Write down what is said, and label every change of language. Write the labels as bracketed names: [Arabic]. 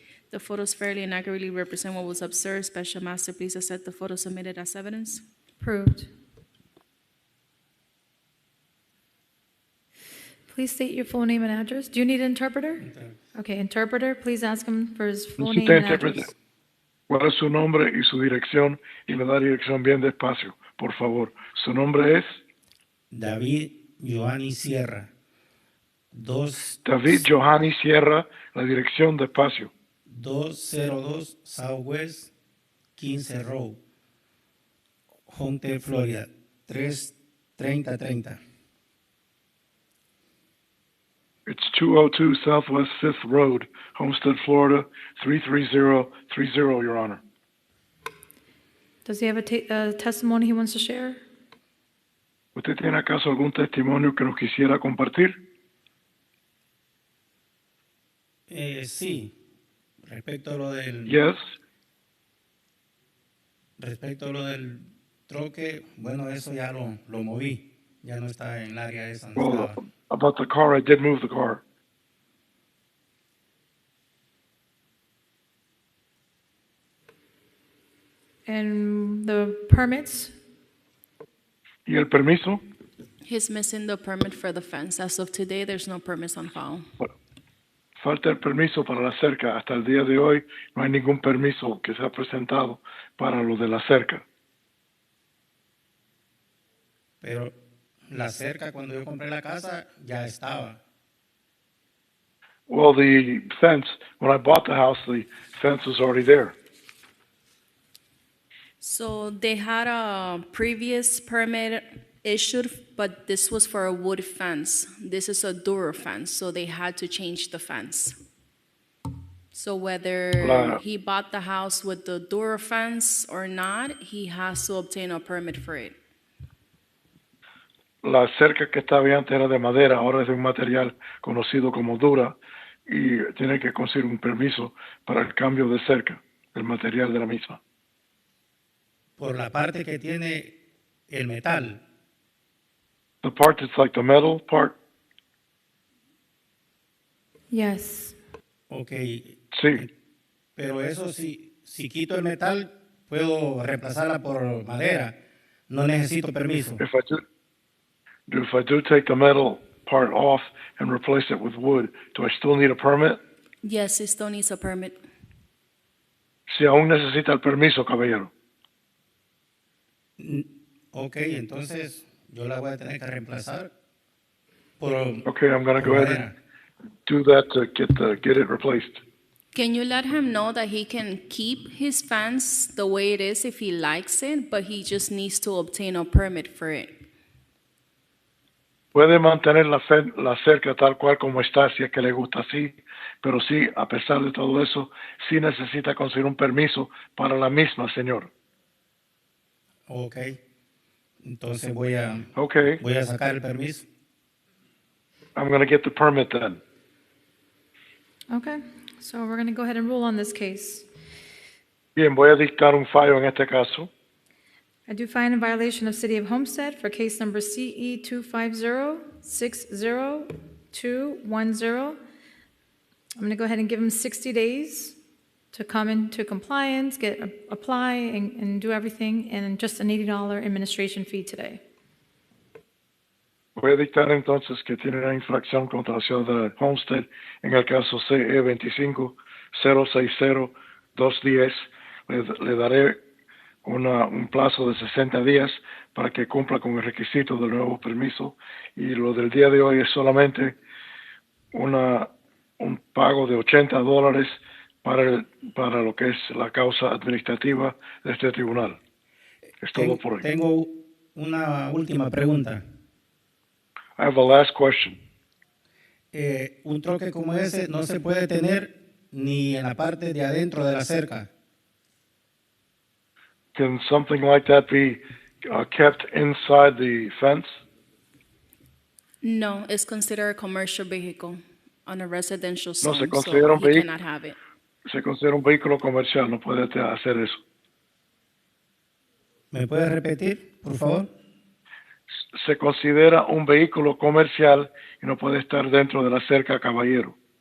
[English] The photos fairly and accurately represent what was observed. Special Master, please accept the photos submitted as evidence. Approved. Please state your full name and address. Do you need an interpreter? Okay, interpreter, please ask him for his full name and address. [Spanish] ¿Cuál es su nombre y su dirección? Y me da dirección bien despacio, por favor. Su nombre es David Giovanni Sierra. David Giovanni Sierra, la dirección despacio. [English] 202 Southwest 15 Road, Homestead, Florida, 33030. It's 202 Southwest 5th Road, Homestead, Florida, 33030, Your Honor. Does he have a testimony he wants to share? [Spanish] ¿Usted tiene acaso algún testimonio que nos quisiera compartir? Sí. Respecto a lo del... [English] Yes. [Spanish] Respecto a lo del troque, bueno, eso ya lo moví. Ya no está en el área esa donde estaba. [English] About the car, I did move the car. And the permits? [Spanish] ¿Y el permiso? [English] He's missing the permit for the fence. As of today, there's no permits on file. [Spanish] Falta el permiso para la cerca. Hasta el día de hoy no hay ningún permiso que se ha presentado para lo de la cerca. Pero la cerca, cuando yo compré la casa, ya estaba. [English] Well, the fence, when I bought the house, the fence was already there. So they had a previous permit issued, but this was for a wood fence. This is a door fence, so they had to change the fence. So whether he bought the house with the door fence or not, he has to obtain a permit for it. [Spanish] La cerca que estaba antes era de madera, ahora es de un material conocido como dura y tiene que conseguir un permiso para el cambio de cerca, el material de la misma. Por la parte que tiene el metal. [English] The part that's like the metal part? Yes. Okay. [Spanish] Sí. Pero eso si quito el metal, puedo reemplazarla por madera. No necesito permiso. [English] If I do take the metal part off and replace it with wood, do I still need a permit? Yes, it still needs a permit. [Spanish] Si aún necesita el permiso, caballero. Ok, entonces yo la voy a tener que reemplazar por [English] Okay, I'm going to go ahead and do that to get it replaced. Can you let him know that he can keep his fence the way it is if he likes it, but he just needs to obtain a permit for it? [Spanish] Puede mantener la cerca tal cual como está, si es que le gusta así, pero sí, a pesar de todo eso, sí necesita conseguir un permiso para la misma, señor. Ok. Entonces voy a sacar el permiso. [English] I'm going to get the permit then. Okay, so we're going to go ahead and rule on this case. [Spanish] Bien, voy a dictar un fallo en este caso. [English] I do find in violation of City of Homestead for case number CE 250-60210. I'm going to go ahead and give him 60 days to come into compliance, apply, and do everything, and just an $80 administration fee today. [Spanish] Voy a dictar entonces que tiene una infracción contra la ciudad de Homestead en el caso CE 25-060-210. Le daré un plazo de 60 días para que cumpla con el requisito del nuevo permiso, y lo del día de hoy es solamente un pago de $80 para lo que es la causa administrativa de este tribunal. Es todo por hoy. Tengo una última pregunta. [English] I have a last question. [Spanish] Un troque como ese no se puede tener ni en la parte de adentro de la cerca. [English] Can something like that be kept inside the fence? No, it's considered a commercial vehicle on a residential [Spanish] No, [English] zone, [Spanish] se considera [English] so [Spanish] un [English] he [Spanish] vehículo. [English] cannot have it. [Spanish] Se considera un vehículo comercial, no puede hacer eso. ¿Me puede repetir, por favor? Se considera un vehículo comercial y no puede estar dentro de la cerca, caballero.